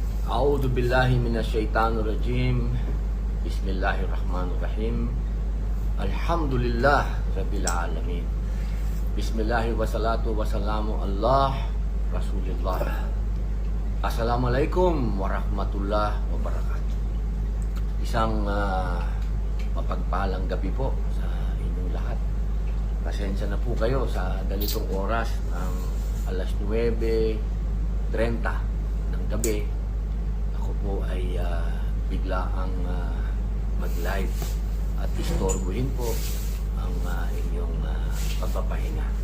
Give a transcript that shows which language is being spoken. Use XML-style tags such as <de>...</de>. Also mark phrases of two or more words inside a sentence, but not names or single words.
<ar>أعوذ بالله من الشيطان الرجيم. بسم الله الرحمن الرحيم. الحمد لله رب العالمين. بسم الله والصلاة والسلام على رسول الله. السلام عليكم ورحمة الله وبركاته.</ar> <tl>Isang mapagpalang gabi po sa inyong lahat. Pasensya na po kayo sa ganitong oras ng alas 9:30 ng gabi. Ako po ay biglaang mag-live at istorbohin po ang inyong pagpapahinga.</tl>